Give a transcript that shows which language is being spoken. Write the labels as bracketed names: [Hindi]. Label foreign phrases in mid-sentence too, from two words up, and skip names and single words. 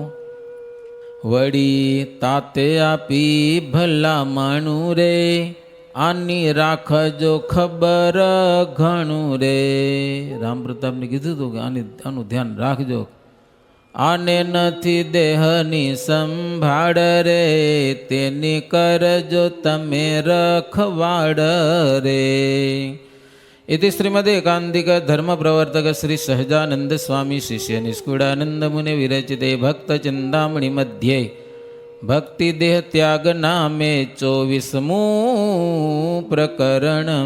[Gujarati] વળી તાતે આપી ભલા માણું રે, આની રાખજો ખબર ઘણું રે. રામ પ્રતાપને કીધું હતું કે આનું ધ્યાન રાખજો, આને નથી દેહની સંભાળ રે, તેની કરજો તમે રખવાડ રે. [Sanskrit] इति श्रीमदे एकांतिक धर्म प्रवर्तक श्री सहजानंद स्वामी शिष्य निष्कुड़ानंद मुनि विरचिते भक्त चिंतामणि मध्ये भक्ति देह त्याग नामे 24मु प्रकरणम.